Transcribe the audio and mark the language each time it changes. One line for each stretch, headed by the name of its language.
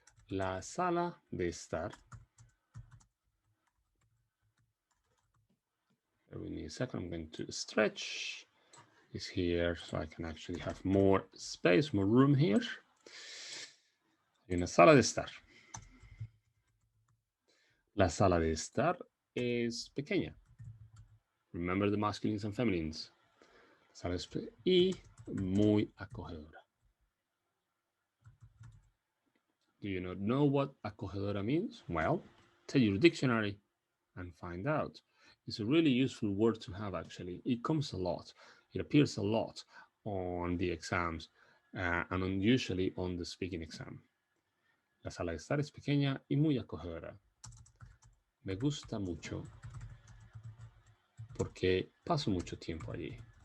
Spanish: La sala de estar.
English: Give me a second, I'm going to stretch is here so I can actually have more space, more room here.
Spanish: Hay una sala de estar. La sala de estar es pequeña.
English: Remember the masculines and feminines.
Spanish: Sala y muy acogedora.
English: Do you not know what acogedora means? Well, take your dictionary and find out. It's a really useful word to have, actually. It comes a lot. It appears a lot on the exams and usually on the speaking exam.
Spanish: La sala de estar es pequeña y muy acogedora. Me gusta mucho porque paso mucho tiempo allí.